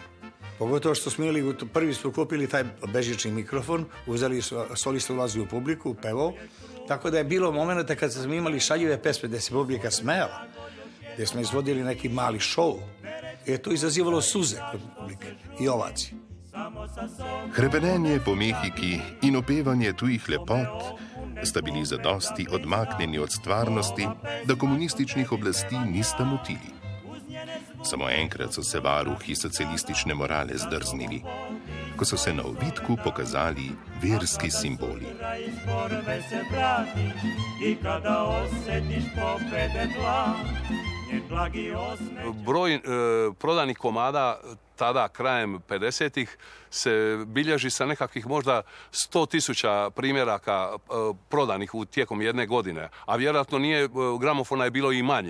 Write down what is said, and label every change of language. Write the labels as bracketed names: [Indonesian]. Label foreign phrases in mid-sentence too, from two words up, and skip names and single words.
[Serbian] Pogotovo što smo imali, prvi smo kupili taj bežični mikrofon, uzeli solista ulazi u publiku, pevao, tako da je bilo momenta kad smo imali šaljive pesme gde se publika smejala, gdje smo izvodili neki mali šou, je to izazivalo suze kod publike i ovacije. [Slovenian] Hrepenenje po mehiki in opevanje tujih lepot sta bili zadosti odmaknjeni od stvarnosti, da komunističnih oblasti nista motili. Samo enkrat so se varuhi socialistične morale zdrznili, ko so se na ovitku pokazali verski simboli. [Croatian] Broj prodanih komada tada, krajem 50-ih, se bilježi sa nekakvih možda 100.000 primjeraka prodanih tijekom jedne godine, a vjerojatno nije, gramofona je bilo i manje.